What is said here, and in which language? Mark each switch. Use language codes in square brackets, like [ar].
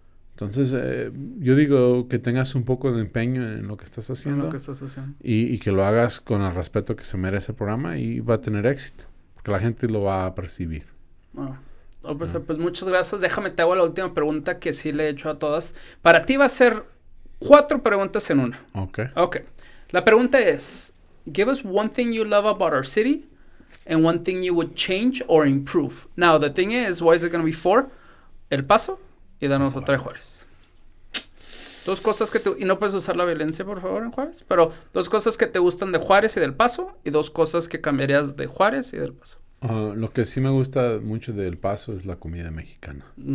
[es] Entonces, yo digo que tengas un poco de empeño en lo que estás haciendo. Y que lo hagas con el respeto que se merece el programa y va a tener éxito. Porque la gente lo va a percibir. Pues muchas gracias. Déjame te hago la última pregunta que sí le he hecho a todas. Para ti va a ser 4 preguntas en una. Ok. La pregunta es, [en] give us one thing you love about our city and one thing you would change or improve. Now, the thing is, why is it going to be 4? [es] El Paso y danos otra de Juárez. 2 cosas que y no puedes usar la violencia, por favor, en Juárez, pero 2 cosas que te gustan de Juárez y del Paso y 2 cosas que cambiarías de Juárez y del Paso. Lo que sí me gusta mucho del Paso es la comida mexicana.